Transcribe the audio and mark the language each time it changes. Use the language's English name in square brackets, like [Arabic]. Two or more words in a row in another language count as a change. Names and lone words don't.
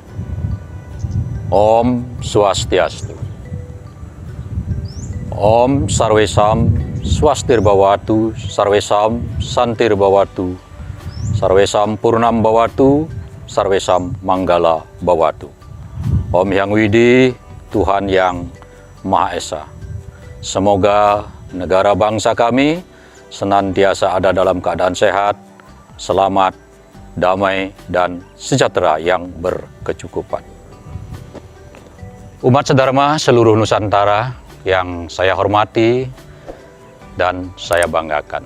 [Sanskrit] ॐ स्वस्त्यस्तु. ॐ सर्वेषां स्वस्तिर् भवतु, सर्वेषां शान्तिर् भवतु, सर्वेषां पूर्णं भवतु, सर्वेषां मङ्गलं भवतु. [Indonesian] Om Hyang Widi, Tuhan yang Maha Esa. Semoga negara bangsa kami senantiasa ada dalam keadaan sehat, selamat, damai, dan sejahtera yang berkecukupan. Umat sedharma seluruh Nusantara yang saya hormati dan saya banggakan.